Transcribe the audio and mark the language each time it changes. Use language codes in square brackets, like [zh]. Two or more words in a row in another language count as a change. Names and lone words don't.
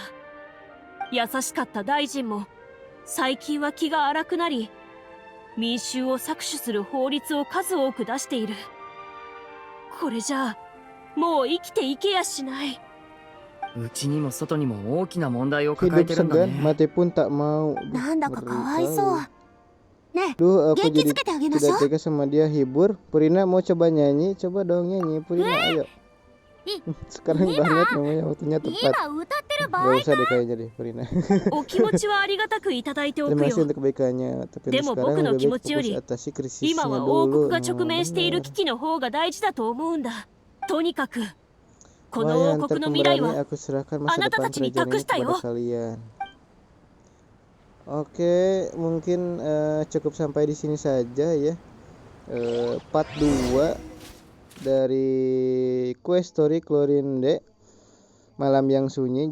[ja] 優しかった大臣も最近は気が荒くなり、民衆を搾取する法律を数多く出している。これじゃあもう生きていけやしない。うちにも外にも大きな問題を抱え [id] hidup [ja] てるんだ [id] segan, [ja] ね。 [id] mati pun tak mau. [ja] なんだかかわい [id] Ngeri [ja] そう。 [id] kali. [ja] ね [id] Duh, [ja] え、 [id] aku [ja] 元気 [id] jadi [ja] づけてあげましょ [id] tidak [ja] う。 [id] tega sama dia. Hibur. Purina mau coba nyanyi? Coba dong nyanyi, Purina, ayo. Sekarang banget namanya, waktunya [ja] 今 [id] tepat. [ja] 歌ってる場合 [id] Gak usah deh kayaknya deh, Purina. [ja] お気持ちはありがたくいただいておく [id] Terima [ja] よ。 [id] kasih untuk kebaikannya. Tapi [ja] で [id] untuk [ja] も [id] sekarang [ja] 僕の [id] lebih [ja] 気 [id] baik [ja] 持ちよ [id] fokus [ja] り、 [id] atasi [ja] 今 [id] krisisnya [ja] は王 [id] dulu. [ja] 国が直面している [id] Bener. [ja] 危機の方が大事だと思うんだ。とにかくこ [id] Wah [ja] の [id] ya, [ja] 王 [id] ntar [ja] 国の未来 [id] pemberani [ja] は [id] aku serahkan masa [ja] Anata [id] depan [ja] たちに [id] kerajaan ini [ja] 託したよ. [id] kepada kalian. Oke, mungkin cukup sampai di sini saja ya. Part 2 dari [en] quest story [id] Chlorinde Malam yang Sunyi.